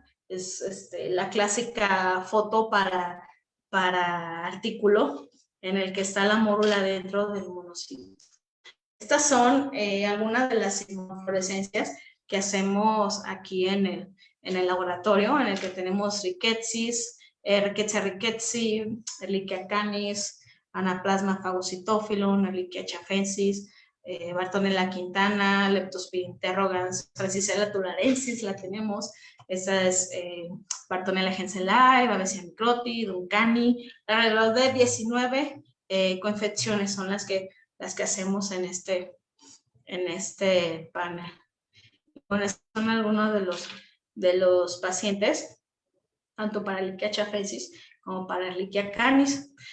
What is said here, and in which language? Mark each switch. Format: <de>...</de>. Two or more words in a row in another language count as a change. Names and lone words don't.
<es>Es la clásica foto para artículo en el que está la mórula dentro del monocito. Estas son algunas de las inmunofluorescencias que hacemos aquí en el laboratorio, en el que tenemos rickettsis, Rickettsia rickettsii, Ehrlichia canis, Anaplasma phagocytophilum, Ehrlichia chafensis, Bartonella quintana, Leptospira interrogans, Francisella tularensis la tenemos, esa es Bartonella henselae, Babesia microti, Duncani, alrededor de 19 coinfecciones son las que hacemos en este panel. Bueno, estos son algunos de los pacientes, tanto para Ehrlichia chafensis como para Ehrlichia canis.</es>